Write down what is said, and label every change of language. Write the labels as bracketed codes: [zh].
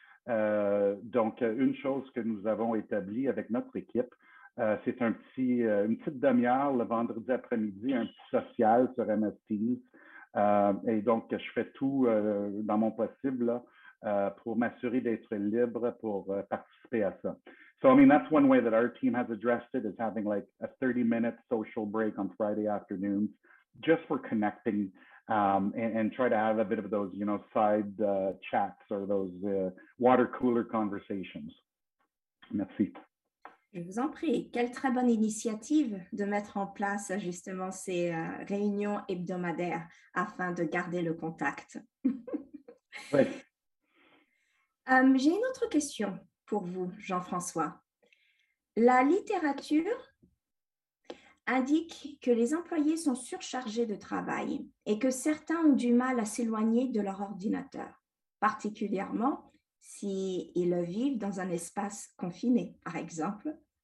[fr] Donc, une chose que nous avons établie avec notre équipe, c'est une petite demi-heure le vendredi après-midi, un petit social sur MS Teams. Et donc, je fais tout dans mon possible là, pour m'assurer d'être libre pour participer à ça. [en] So, I mean, that's one way that our team has addressed it, is having like a 30-minute social break on Friday afternoons, just for connecting and try to have a bit of those, you know, side chats or those water cooler conversations. [fr] Merci. Je vous en prie. Quelle très bonne initiative de mettre en place justement ces réunions hebdomadaires afin de garder le contact. Oui. J'ai une autre question pour vous, Jean-François. La littérature indique que les employés sont surchargés de travail et que certains ont du mal à s'éloigner de leur ordinateur, particulièrement s'ils vivent dans un espace confiné, par exemple.